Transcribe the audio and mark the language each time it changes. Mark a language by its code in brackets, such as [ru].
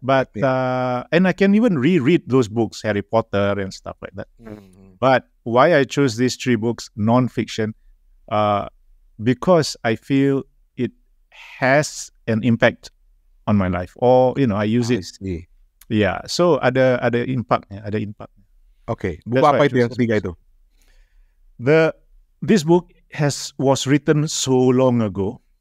[en] But and I can even reread those books, Harry Potter and stuff like that. But why I chose these 3 books, non-fiction, because I feel it has an impact on my life, or I use it. Yeah, so [id] ada [en] impact. [id] Okay, buku apa itu yang ketiga itu? [en] This book was written so long ago.